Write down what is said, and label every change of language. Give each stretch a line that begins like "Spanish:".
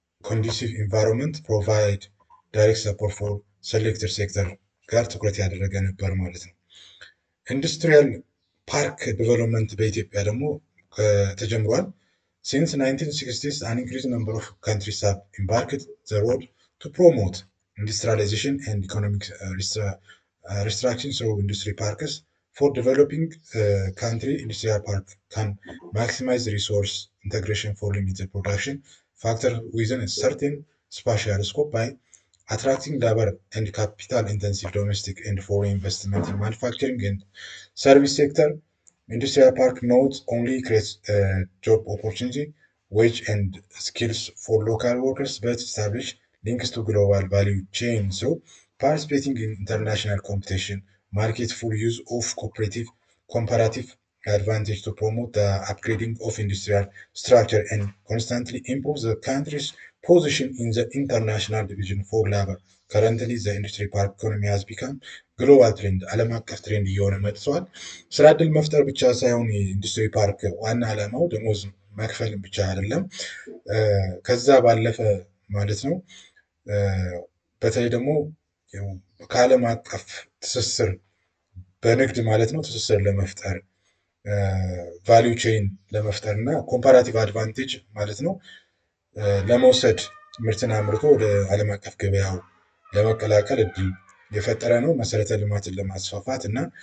Amharic: ኮንዲሲቭ ኢንቫይሮንመንት ፕሮቫይድ ዳይሬክት ሰፖርት ፎር ሴሌክትድ ሴክተር ጋር ትኩረት ያደረገ ነበር ማለት ነው። ኢንዱስትሪያል ፓርክ ዲቨሎፕመንት በኢትዮጵያ ደግሞ ተጀምሯል።
English: ሲንስ 1960s an increasing number of countries have embarked the road to promote industrialization and economic restructuring through industry parks. For developing country, industrial park can maximize resource integration for limited production factor within a certain spatial scope by attracting labor and capital intensive domestic and foreign investment in manufacturing and service sector. Industrial park not only creates job opportunity, wage and skills for local workers, but establish links to global value chain. So participating in international competition, market full use of cooperative comparative advantage to promote the upgrading of industrial structure and constantly improve the country's position in the international division for labor. Currently, the industry park economy has become
Amharic: ግሎባል ትሬንድ ዓለም አቀፍ ትሬንድ እየሆነ መጥተዋል። ስራ ዕድል መፍጠር ብቻ ሳይሆን የኢንዱስትሪ ፓርክ ዋና ዓላማው ደሞዝ መክፈል ብቻ አይደለም፣ ከዛ ባለፈ ማለት ነው። በተለይ ደግሞ ከዓለም አቀፍ ትስስር በንግድ ማለት ነው ትስስር ለመፍጠር ቫሊዩ ቼይን ለመፍጠር እና ኮምፓራቲቭ አድቫንቴጅ ማለት ነው ለመውሰድ ምርትን አምርቶ ወደ ዓለም አቀፍ ገበያው ለመቀላቀል እድል የፈጠረ ነው። መሰረተ ልማትን ለማስፋፋት እና